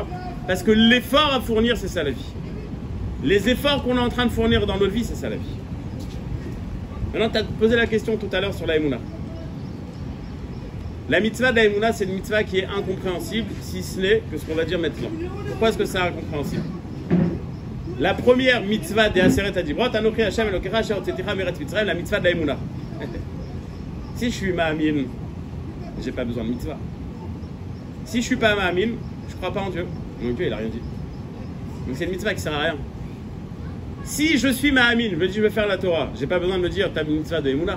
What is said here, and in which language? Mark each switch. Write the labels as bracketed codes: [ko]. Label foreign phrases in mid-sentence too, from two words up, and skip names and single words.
[fr] Parce que l'effort à fournir, c'est ça la vie. Les efforts qu'on est en train de fournir dans notre vie, c'est ça la vie. Maintenant, tu as posé la question tout à l'heure sur la Emouna. La mitzvah de la Emouna, c'est une mitzvah qui est incompréhensible, si ce n'est que ce qu'on va dire maintenant. Pourquoi est-ce que c'est incompréhensible? La première mitzvah des [he] עשרת הדברות, אנכי השם אלקיך אשר הוצאתיך מארץ מצרים, [fr] la mitzvah de la Emouna. Si je suis Ma'amin, j'ai pas besoin de mitzvah. Si je suis pas Ma'amin, je crois pas en Dieu. Mon Dieu, il a rien dit. Donc c'est une mitzvah qui sert à rien. Si je suis Ma'amin, je me dis je vais faire la Torah, j'ai pas besoin de me dire t'as une mitzvah de Emouna.